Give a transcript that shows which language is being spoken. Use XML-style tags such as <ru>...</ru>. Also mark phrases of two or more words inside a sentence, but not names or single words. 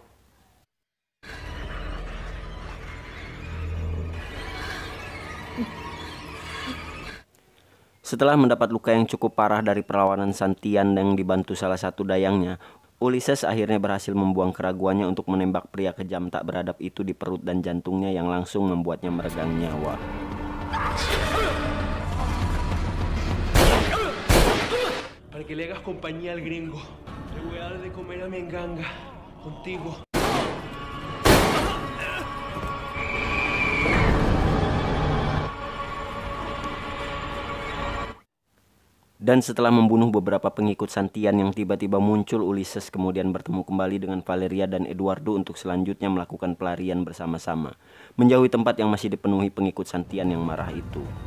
<id>Setelah mendapat luka yang cukup parah dari perlawanan Santian yang dibantu salah satu dayangnya, Ulysses akhirnya berhasil membuang keraguannya untuk menembak pria kejam tak beradab itu di perut dan jantungnya yang langsung membuatnya meregang nyawa.</id> <es>Para que le hagas compañía al gringo. Le voy a dar de comer a mi enganga. Contigo.</es> <id>Dan setelah membunuh beberapa pengikut Santian yang tiba-tiba muncul, Ulysses kemudian bertemu kembali dengan Valeria dan Eduardo untuk selanjutnya melakukan pelarian bersama-sama, menjauhi tempat yang masih dipenuhi pengikut Santian yang marah itu.</id>